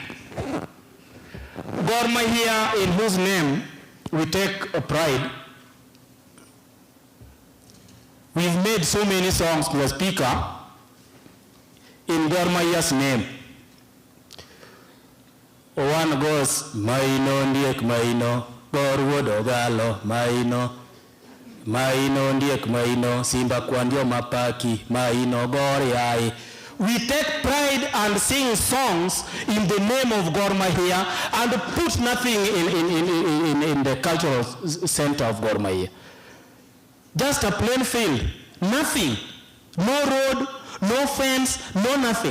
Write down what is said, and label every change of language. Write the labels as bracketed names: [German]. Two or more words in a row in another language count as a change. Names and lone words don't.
[English] Gor Mahia, in whose name we take a pride, we've made so many songs, Mr. Speaker, in Gor Mahia's name. One goes, [Luo (Kenya and Tanzania)] Maino ndiek maino, Gor wodogalo, Maino. Maino ndiek maino, Simba kwandio mapaki, Maino Gor yai. [English] We take pride and sing songs in the name of Gor Mahia and put nothing in the cultural center of Gor Mahia. Just a plain field, nothing. No road, no fence, no nothing.